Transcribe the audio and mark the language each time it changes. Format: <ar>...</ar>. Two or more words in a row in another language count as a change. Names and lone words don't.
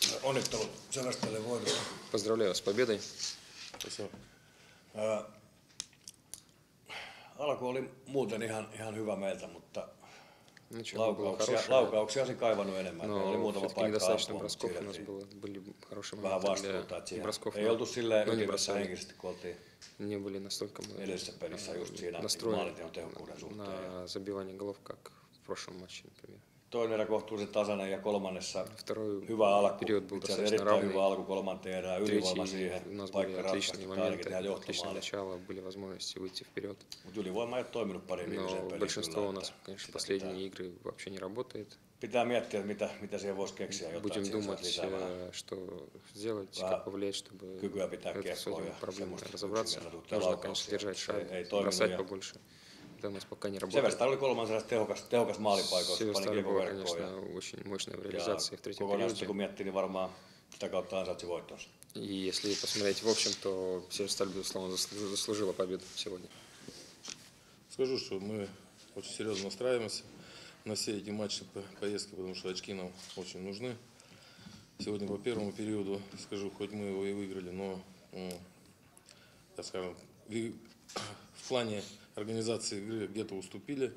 <fi>Onnittelut Seväställe voitosta.</fi> <ru>Поздравляю с победой. Спасибо.</ru> <fi>Alku oli muuten ihan hyvä meiltä, mutta</fi> <ru>Начало было</ru> <fi>laukauksia olisi kaivannut enemmän. Meillä oli</fi> <ru>но</ru> <fi>muutama</fi> <ru>все-таки</ru> <fi>paikka</fi> <ru>недостаточно</ru> <fi>ampua, mutta</fi> <ru>бросков. У нас</ru> <fi>siirrettiin</fi> <ru>были хорошие</ru> <fi>vähän</fi> <ru>моменты</ru> <fi>vastuuta.</fi> <ru>для бросков,</ru> <fi>Ei oltu silleen</fi> <ru>но не</ru> <fi>ytimessä</fi> <ru>бросали.</ru> <fi>henkisesti, kun oltiin</fi> <ru>Не были настолько мы</ru> <fi>edellisessä pelissä just siinä</fi> <ru>настроены</ru> <fi>maalinteon tehokkuuden suhteen.</fi> <ru>на забивание голов, как в прошлом матче, например.</ru> <fi>Toinen erä kohtuullisen tasainen ja kolmannessa</fi> <ru>Vторой</ru> <fi>hyvä alku.</fi> <ru>период был</ru> <fi>Itse asiassa</fi> <ru>достаточно</ru> <fi>erittäin</fi> <ru>равный.</ru> <fi>hyvä alku kolmanteen erään, ylivoima</fi> <ru>Третий</ru> <fi>siihen,</fi> <ru>у нас были</ru> <fi>paikka</fi> <ru>отличные</ru> <fi>ratkaista, ainakin tehdään</fi> <ru>моменты, отличное</ru> <fi>johtomaali.</fi> <ru>начало, были возможности выйти вперед.</ru> <fi>Mutta ylivoima ei ole toiminut pari viimeiseen</fi> <ru>Но</ru> <fi>peliin.</fi> <ru>большинство у нас,</ru> <fi>Kyllä,</fi> <ru>конечно,</ru> <fi>sitä</fi> <ru>последние игры вообще не работает.</ru> <fi>pitää miettiä, että mitä siihen voisi keksiä, jotta</fi> <ru>Будем</ru> <fi>siihen saisi</fi> <ru>думать,</ru> <fi>lisää vähän</fi> <ru>что сделать,</ru> <fi>Vähän</fi> <ru>как повлиять, чтобы</ru> <fi>kykyä pitää</fi> <ru>с</ru> <fi>kiekkoa</fi> <ru>этими</ru> <fi>ja</fi> <ru>проблемами</ru> <fi>semmoista</fi> <ru>разобраться.</ru> <fi>yksinkertaisuutta ja</fi> <ru>Нужно, конечно,</ru> <fi>laukauksia.</fi> <ru>держать</ru> <fi>Se</fi> <ru>шаг,</ru> <fi>ei toiminut.</fi> <ru>бросать</ru> <fi>Ja</fi> <ru>побольше. Это у нас пока не работает.</ru> <fi>Sevästä oli kolmannessa tehokas maalipaikoissa, pani</fi> <ru>Северсталь</ru> <fi>kiekon</fi> <ru>была,</ru> <fi>verkkoon.</fi> <ru>конечно, очень mощная в</ru> <fi>Ja</fi> <ru>реализации в третьем</ru> <fi>kokonaisuutta kun</fi> <ru>периоде.</ru> <fi>miettii, niin varmaan sitä kautta ansaitsi voittonsa.</fi> <ru>И если посмотреть в общем, то Северсталь, безусловно, заслужила победу сегодня. Скажу, что мы очень серьезно настраиваемся на все эти матчи, поездки, потому что очки нам очень нужны. Сегодня по первому периоду, скажу, хоть мы его и выиграли, но, так скажем, в плане организации игры где-то уступили.</ru>